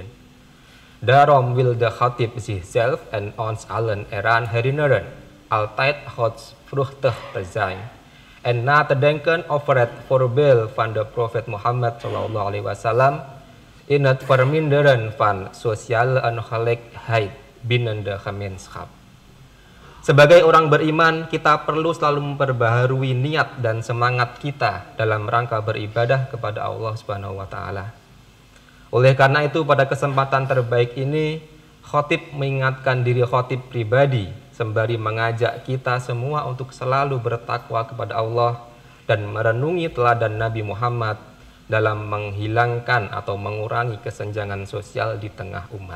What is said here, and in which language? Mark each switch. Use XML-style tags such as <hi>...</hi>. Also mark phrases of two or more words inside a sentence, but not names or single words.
<nl>Daarom wil de khatib zichzelf en ons allen eraan herinneren altijd godsvruchtig te zijn en na te denken over het voorbeeld van de profeet Mohammed SAW in het verminderen van sociale ongelijkheid binnen de gemeenschap.</nl> <id>Sebagai orang beriman, kita perlu selalu memperbaharui niat dan semangat kita dalam rangka beribadah kepada Allah</id> <ar>سبحانه وتعالى.</ar> <id>Oleh karena itu, pada kesempatan terbaik ini, khatib mengingatkan diri khatib pribadi sembari mengajak kita semua untuk selalu bertakwa kepada Allah dan merenungi teladan Nabi Muhammad dalam menghilangkan atau mengurangi kesenjangan sosial di tengah umat.</id>